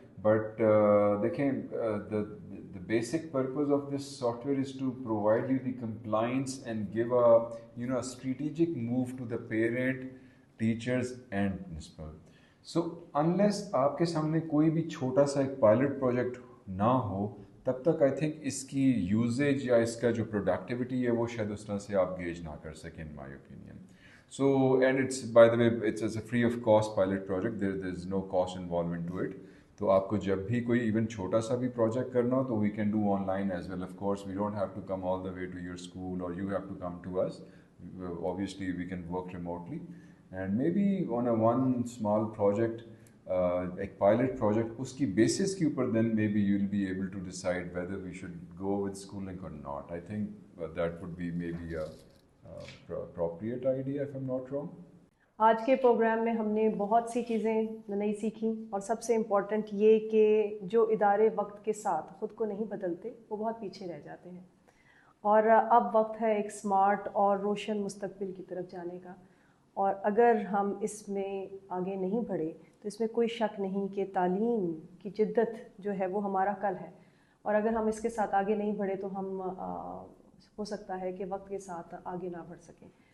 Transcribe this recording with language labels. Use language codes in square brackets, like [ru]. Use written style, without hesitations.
[ur] But دیکھیں [en] the basic purpose of this software is to provide you the compliance and give a strategic move to the parent, teachers and principal. So unless [ur] آپ کے سامنے کوئی بھی چھوٹا سا ایک پائلٹ پروجیکٹ نہ ہو تب تک [en] I think [ur] اس کی یوزیج یا اس کا جو پروڈکٹیوٹی ہے وہ شاید اس طرح سے آپ گیج نہ کر سکیں [en] In my opinion. So and it's by the way it's a free of cost pilot project, there is no cost involvement to it. [ur] تو آپ کو جب بھی کوئی ایون چھوٹا سا بھی پروجیکٹ کرنا ہو تو [en] We can do online as well. Of course we don't have to come all the way to your school اور you have to come to us. Obviously we can work remotely and maybe on a one small project, [ur] ایک pilot project اس کی basis کے اوپر [en] then maybe you will be able to decide whether we should go with schooling or not. I think that would be maybe a appropriate idea if I'm not wrong. [ur] آج کے programme میں ہم نے بہت سی چیزیں نئی سیکھیں اور سب سے امپورٹنٹ یہ کہ جو ادارے وقت کے ساتھ خود کو نہیں بدلتے وہ بہت پیچھے رہ جاتے ہیں، اور اب وقت ہے ایک سمارٹ اور روشن مستقبل کی طرف جانے کا. اور اگر ہم اس میں آگے نہیں بڑھے تو اس میں کوئی شک نہیں کہ تعلیم کی جدت جو ہے وہ ہمارا کل ہے، اور اگر ہم اس کے ساتھ آگے نہیں بڑھے تو ہم ہو سکتا ہے کہ وقت کے ساتھ آگے نہ بڑھ سکیں.